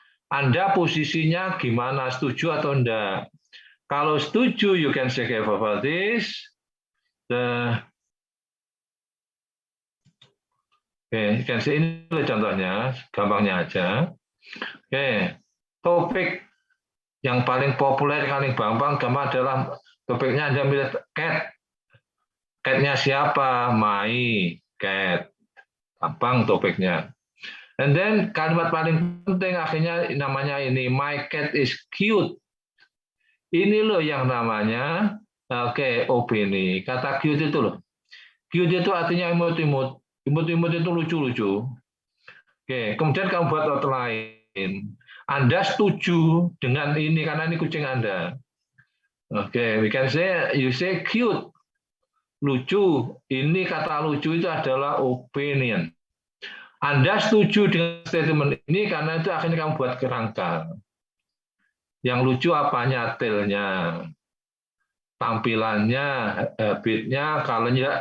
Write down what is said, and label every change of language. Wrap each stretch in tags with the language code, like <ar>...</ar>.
<id>Anda posisinya gimana, setuju atau enggak? Kalau setuju,</id> <en>you can say for this.</en> <id>Oke, ini contohnya, gampangnya aja. Oke, topik yang paling populer, paling gampang adalah topiknya Anda milih cat. Cat-nya siapa?</id> <en>My cat.</en> <id>Gampang topiknya.</id> <en>And then</en> <id>kalimat paling penting akhirnya namanya ini,</id> <en>my cat is cute.</en> <id>Ini loh yang namanya opini. Kata cute itu loh. Cute itu artinya imut-imut. Imut-imut itu lucu-lucu. Oke, kemudian kamu buat outline. Anda setuju dengan ini karena ini kucing Anda.</id> <en>Oke, we can say, you say cute.</en> <id>Lucu. Ini kata lucu itu adalah opinion. Anda setuju dengan statement ini karena itu akhirnya kamu buat kerangka. Yang lucu apanya? Tailnya, tampilannya, habitnya, colornya.</id>